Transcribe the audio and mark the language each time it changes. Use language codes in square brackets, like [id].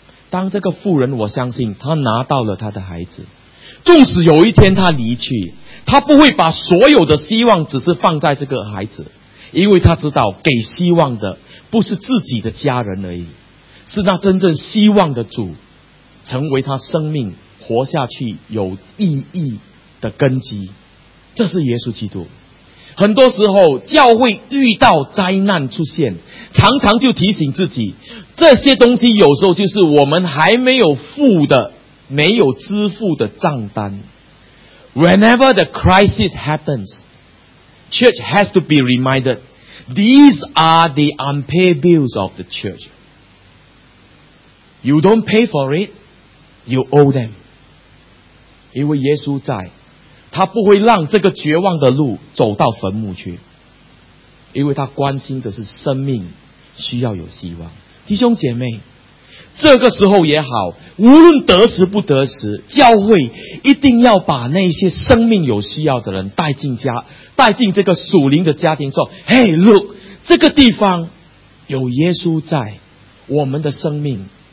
[zh] 当这个妇人，我相信他拿到了他的孩子，纵使有一天他离去，他不会把所有的希望只是放在这个孩子，因为他知道给希望的不是自己的家人而已，是那真正希望的主，成为他生命活下去有意义的根基。这是耶稣基督。很多时候教会遇到灾难出现，常常就提醒自己，这些东西有时候就是我们还没有付的，没有支付的账单。 [en] Whenever the crisis happens, church has to be remindedThese are the unpaid bills of the church. You don't pay for it, you owe them. [zh] 因为耶稣在，他不会让这个绝望的路走到坟墓去，因为他关心的是生命需要有希望。弟兄姐妹，这个时候也好，无论得时不得时，教会一定要把那些生命有需要的人带进家，带进这个属灵的家庭，说 [en] Hey look, [zh] 这个地方有耶稣在，我们的生命